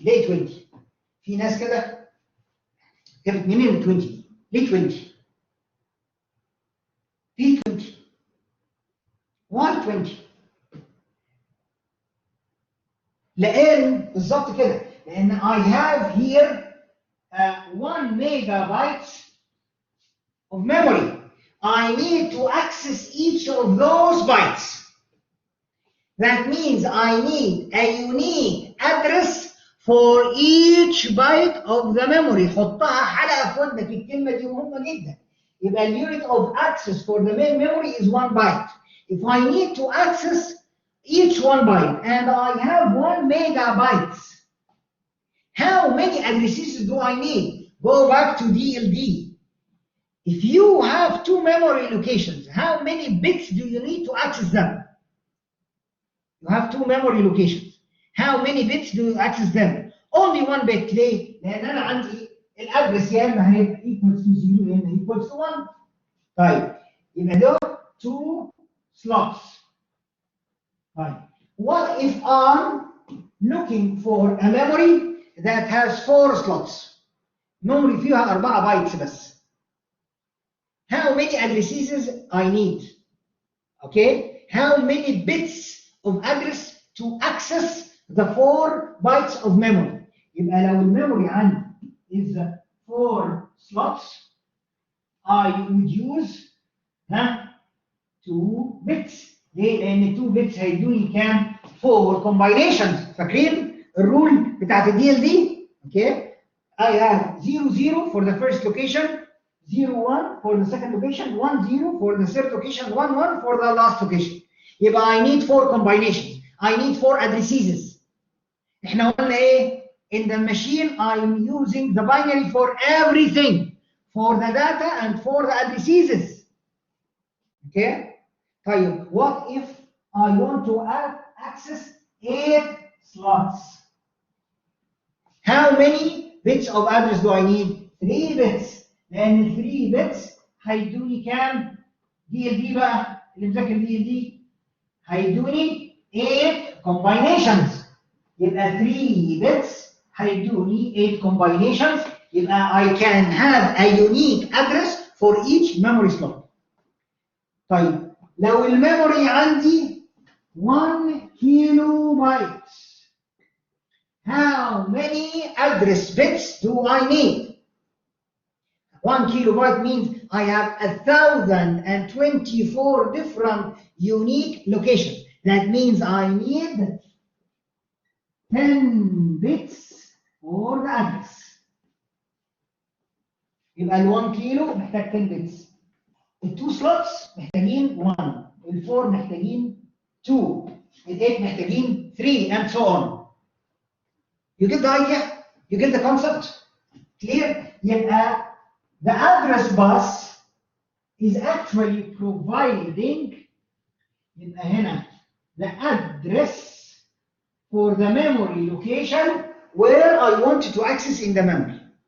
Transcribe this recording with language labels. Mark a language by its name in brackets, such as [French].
[Arabic] ليه 20؟ في ناس كده جابت منين ال 20؟ ليه 20؟ ليه 20؟ why 20؟ لان بالظبط كده، لان [English] I have here 1 megabyte of memory. I need to access each of those bytes. That means I need a unique address for each byte of the memory. [Arabic] حطها حلقة في ودنك الكلمة دي مهمة جدا. [English] يبقى الunit of access for the main memory is 1 byte. If I need to access each 1 byte and I have 1 megabytes, how many addresses do I need? Go back to DLD. If you have 2 memory locations, how many bits do you need to access them? You have 2 memory locations. How many bits do you access them? Only 1 bit. [Arabic] ليه؟ لأن أنا عندي الأدرس يا إما هيبقى [English] equals to 0 [Arabic] يا إما [English] equals to 1. [Arabic] طيب يبقى دول 2 slots. [English] طيب what if I'm looking for a memory that has 4 slots? [Arabic] memory فيها 4 بايتس بس. [English] How many addresses I need? Okay? How many bits of address to access the 4 bytes of memory? [Arabic] يبقى لو الميموري عندي [English] is 4 slots, I would use [Arabic] ها 2 بيتس. ليه؟ لان 2 بيتس هيدوني كام؟ 4 كومباينيشنز. فاكرين الرول بتاعت الدي ال دي؟ اوكي. [English] I have 0 0 for the first location, 0 1 for the second location, 1 0 for the third location, 1 1 for the last location. يبقى I need 4 combinations. I need 4 addresses. [Arabic] احنا قلنا ايه؟ [English] In the machine I'm using the binary for everything, for the data and for the addresses. Okay? طيب what if I want to access 8 slots? How many bits of address do I need? 3 bits. [Arabic] لأن 3 bits هيدوني كام؟ دي ال دي بقى اللي مذاكر دي ال دي هيدوني 8 combinations. يبقى 3 bits هيدوني 8 combinations. [English] يبقى I can have a unique address for each memory slot. [Arabic] طيب لو الميموري عندي 1 كيلو بايت, [English] how many address bits do I need? 1 kilobyte means I have 1,024 different unique locations. That means I need 10 bits for the address. [Arabic] يبقى ال 1 كيلو محتاج 10 bits. ال 2 slots محتاجين 1. ال 4 محتاجين 2. ال 8 محتاجين 3 [English] and so on. You get the idea? You get the concept? Clear? يبقى the address bus is actually providing [Arabic] يبقى هنا [English] the address for the memory location where I want to access in the memory.